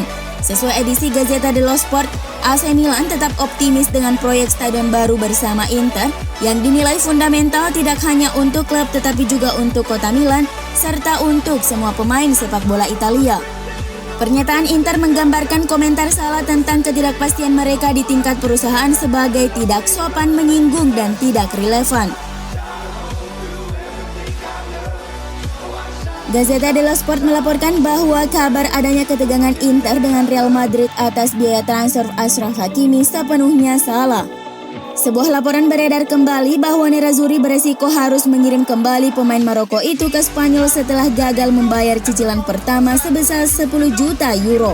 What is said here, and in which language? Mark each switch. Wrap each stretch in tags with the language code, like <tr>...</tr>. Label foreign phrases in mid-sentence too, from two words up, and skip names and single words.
<id>Sesuai edisi Gazzetta dello Sport, AC Milan tetap optimis dengan proyek stadion baru bersama Inter yang dinilai fundamental tidak hanya untuk klub tetapi juga untuk kota Milan serta untuk semua pemain sepak bola Italia. Pernyataan Inter menggambarkan komentar Sala tentang ketidakpastian mereka di tingkat perusahaan sebagai tidak sopan, menyinggung dan tidak relevan. Gazzetta dello Sport melaporkan bahwa kabar adanya ketegangan Inter dengan Real Madrid atas biaya transfer Achraf Hakimi sepenuhnya salah. Sebuah laporan beredar kembali bahwa nerazzurri beresiko harus mengirim kembali pemain Maroko itu ke Spanyol setelah gagal membayar cicilan pertama sebesar 10 juta euro.</id>